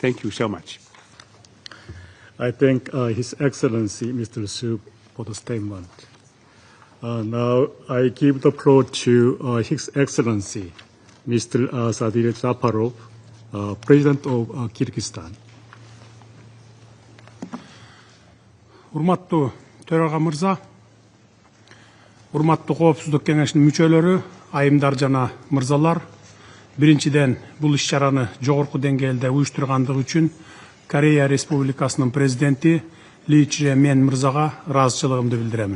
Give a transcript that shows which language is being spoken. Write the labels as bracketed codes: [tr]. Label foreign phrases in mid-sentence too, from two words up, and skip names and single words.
[en] Thank you so much. I thank His Excellency Mr. Su for the statement. Now I give the floor to His Excellency Mr. Sadir Japarov, President of Kyrgyzstan. [ky] Урматтуу төрага мырза, урматтуу коопсуздук кеңешинин мүчөлөрү, айымдар жана мырзалар, биринчиден бул иш-чараны жогорку деңгээлде уюштургандыгы үчүн Корея Республикасынын президенти Ли Чжэ-мен мырзага ыраазычылыгымды билдиремин.